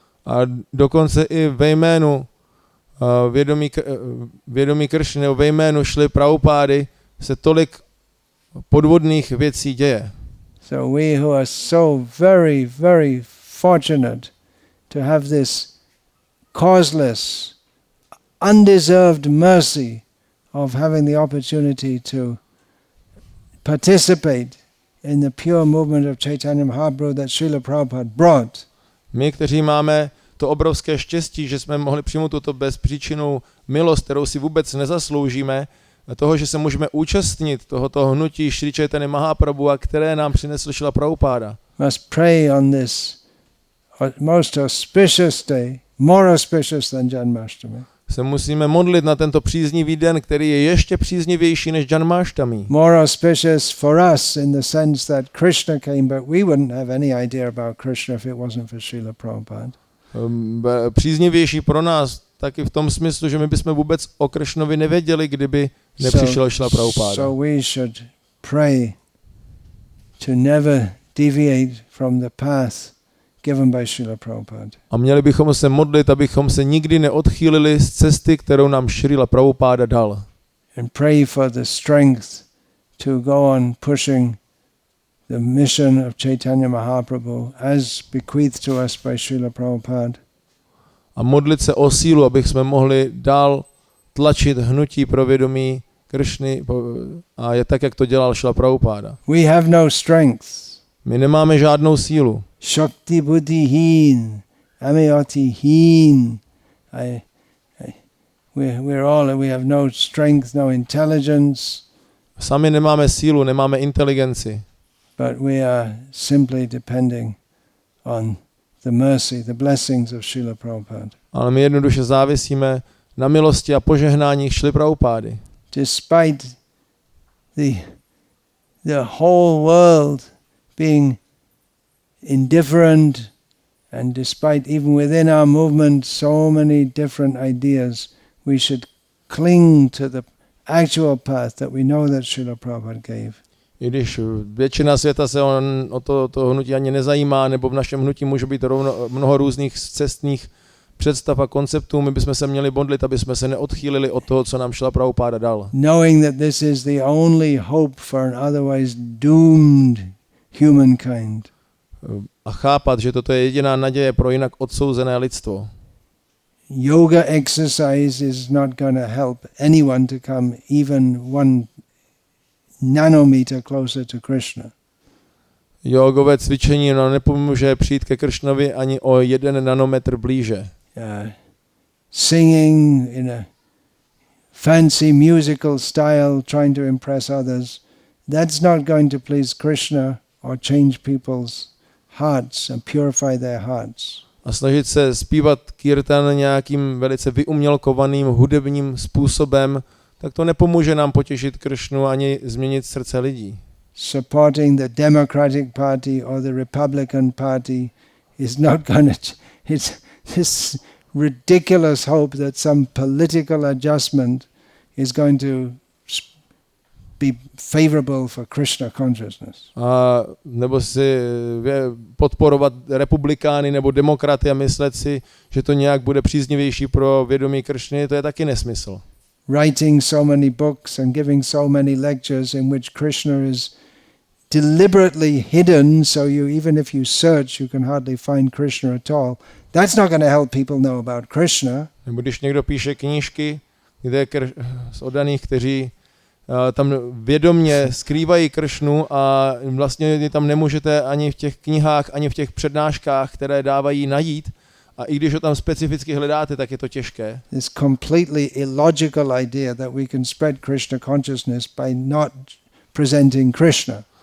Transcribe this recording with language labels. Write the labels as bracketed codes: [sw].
[cs] A dokonce i ve jménu vědomí Kršny, nebo ve jménu Šrily Prabhupády se tolik podvodných věcí děje. [en] So we who are so very, very fortunate to have this causeless, undeserved mercy of having the opportunity to participate in the pure movement of Chaitanya Mahaprabhu that Srila Prabhupada brought. [cs] My, kteří máme to obrovské štěstí, že jsme mohli přijmout tuto bezpříčinnou milost, kterou si vůbec nezasloužíme, toho, že se můžeme účastnit tohoto hnutí Sri Caitanya Mahaprabhu, a které nám přinesl Srila Prabhupada. [en] Must pray on this most auspicious day, more auspicious than Janmashtami. [cs] Se musíme modlit na tento příznivý den, který je ještě příznivější než Janmashtami. [en] More auspicious for us in the sense that Krishna came, but we wouldn't have any idea about Krishna if it wasn't for Srila Prabhupada. [cs] Příznivější pro nás taky v tom smyslu, že my bychom vůbec o Kršnovi nevěděli, kdyby nepřišel Srila Prabhupada. [en] So we should pray to never deviate from the path given by Srila Prabhupada. [cs] A měli bychom se modlit, abychom se nikdy neodchýlili z cesty, kterou nám Srila Prabhupada dal. [en] And pray for the strength to go on pushing the mission of Chaitanya Mahaprabhu as bequeathed to us by Srila Prabhupada. [cs] A modlit se o sílu, abychom mohli dál tlačit hnutí pro vědomí Kršny, a je tak, jak to dělal Srila Prabhupada. [en] We have no strength. [cs] My nemáme žádnou sílu. [bn] Shakti buddhi heen, amyati heen. [en] We have no strength, no intelligence. [cs] Sami nemáme sílu, nemáme inteligenci. [en] But we are simply depending on the mercy, the blessings of Srila Prabhupada. [cs] Ale my jednoduše závisíme na milosti a požehnání Šrily Prabhupády. [en] despite the whole world being indifferent, and despite even within our movement so many different ideas, we should cling to the actual path that we know that Srila Prabhupada gave. [cs] I když většina světa se o to hnutí ani nezajímá, nebo v našem hnutí může být mnoho různých cestných představ a konceptů, my bychom se měli modlit, aby jsme se neodchýlili od toho, co nám Srila Prabhupada dal. [en] Knowing that this is the only hope for an otherwise doomed humankind. [cs] A chápat, že toto je jediná naděje pro jinak odsouzené lidstvo. [en] Yoga exercise is not going to help anyone to come even 1 nanometer closer to Krishna. [cs] Jogové cvičení nepomůže přijít ke Kršnovi ani o 1 nanometr blíže. [en] Singing in a fancy musical style, trying to impress others, that's not going to please Krishna or change people's hearts and purify their hearts. [cs] A snažit se zpívat kirtan nějakým velice vyumělkovaným hudebním způsobem, tak to nepomůže nám potěšit Kršnu ani změnit srdce lidí. [en] Supporting the Democratic Party or the Republican Party is not going to... It's this ridiculous hope that some political adjustment is going to be favorable for Krishna consciousness. [cs] A nebo si podporovat republikány nebo demokraty a myslet si, že to nějak bude příznivější pro vědomí Kršny, to je taky nesmysl. [en] Writing so many books and giving so many lectures in which Krishna is deliberately hidden, so even if you search, you can hardly find Krishna at all. That's not going to help people know about Krishna. [cs] Nebo když někdo píše knížky, kde z oddaných, kteří tam vědomně skrývají Kršnu a vlastně tam nemůžete ani v těch knihách, ani v těch přednáškách, které dávají, najít. A i když ho tam specificky hledáte, tak je to těžké. [en] This completely illogical idea that we can spread Krishna consciousness by not presenting Krishna.